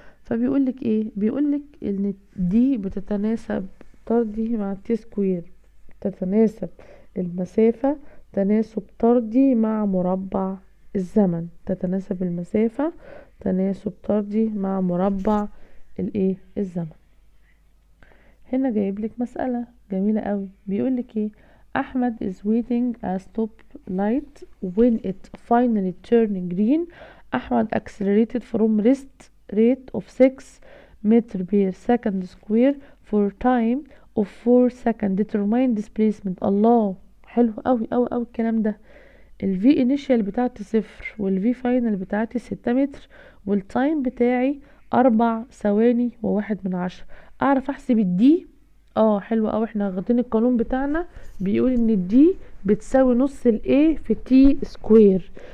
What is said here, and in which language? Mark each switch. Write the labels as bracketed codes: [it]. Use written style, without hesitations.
[ar] فبيقولك ايه؟ بيقولك ان دي بتتناسب طردي مع T سكوير. تتناسب المسافة تناسب طردي مع مربع الزمن. تتناسب المسافة تناسب طردي مع مربع الايه؟ الزمن. هنا جايبلك مسألة جميلة قوي. [en] بيقولك ايه؟ Ahmed is waiting a stop light when it finally turned green. Ahmed accelerated from rest rate of 6 meter per second square for time of 4 seconds. determine displacement. [ar] الله، حلو قوي قوي قوي الكلام ده. ال V initial بتاعتي 0 وال V final بتاعتي 6 متر والتايم بتاعي 4 ثواني و1/10. اعرف احسب الدي؟ اه حلو اوي. احنا واخدين القانون بتاعنا بيقول ان الدي بتساوي نص ال A في T سكوير.